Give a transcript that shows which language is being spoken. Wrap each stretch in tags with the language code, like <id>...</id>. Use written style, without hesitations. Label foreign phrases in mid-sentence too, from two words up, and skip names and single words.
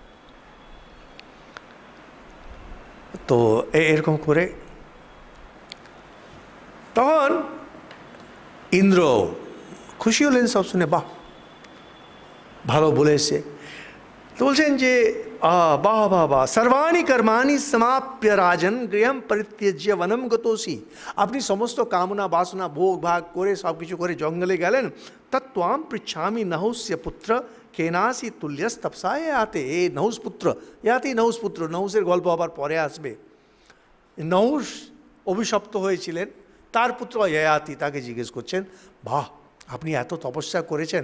<bn>তো এরকম করে তখন ইন্দ্র খুশি হলেন সব শুনে, বাহ ভালো বলে এসে। তো বলছেন যে</bn> <sa>वाह वाह वाह, सर्वाणी कर्माणि समाप्य राजन गृहम परित्यज्य वनम गतोसी।</sa> <bn>আপনি সমস্ত কামনা বাসনা ভোগ ভাগ করে সব কিছু করে জঙ্গলে গেলেন।</bn> <sa>তত্ত্বাম পৃচ্ছামি নহুস্য পুত্র কেনাসি তুল্যস তপসা ইয়াতে।</sa> <bn>এ নহুস পুত্র, ইয়াতে নহুস পুত্র, নহুসের গল্প আবার পরে আসবে। নহুস অভিশপ্ত হয়েছিলেন, তার পুত্র ইয়াতি তাকে জিজ্ঞেস করছেন, বাহ আপনি এত তপস্যা করেছেন।</bn>